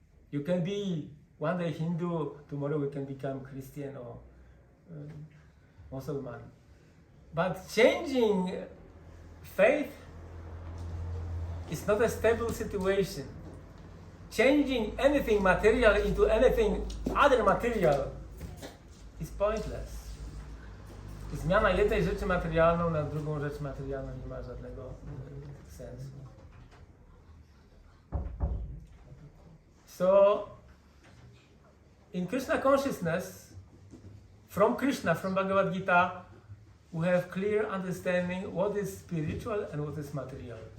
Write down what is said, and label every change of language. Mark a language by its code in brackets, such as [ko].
[en] You can be one day Hindu, tomorrow we can become Christian or Muslim. But changing faith, It's not a stable situation. Changing anything material into anything other material is pointless. [pl] Zmiana jednej rzeczy materialną na drugą rzecz materialną nie ma żadnego sensu. [en] So, in Krishna consciousness, from Krishna, from Bhagavad-Gita, we have clear understanding what is spiritual and what is material.